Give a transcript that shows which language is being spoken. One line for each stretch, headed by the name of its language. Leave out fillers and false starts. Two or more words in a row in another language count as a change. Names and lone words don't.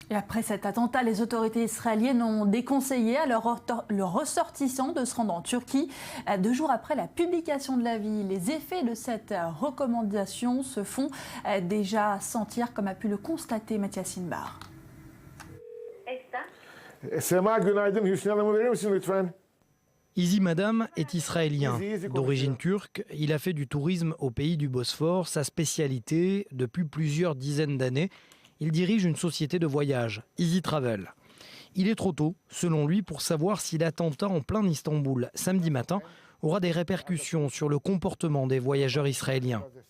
French: Et après cet attentat, les autorités israéliennes ont déconseillé à leurs ressortissants de se rendre en Turquie. 2 jours après la publication de l'avis, les effets de cette recommandation se font déjà sentir, comme a pu le constater Mathias Sinbar.
Turkish: Sema, günaydın. Hüsnü Hanım'ı verir misin lütfen?
French: Izi Madam est israélien. D'origine turque, il a fait du tourisme au pays du Bosphore sa spécialité depuis plusieurs dizaines d'années. Il dirige une société de voyage, Easy Travel. Il est trop tôt, selon lui, pour savoir si l'attentat en plein Istanbul, samedi matin, aura des répercussions sur le comportement des voyageurs israéliens.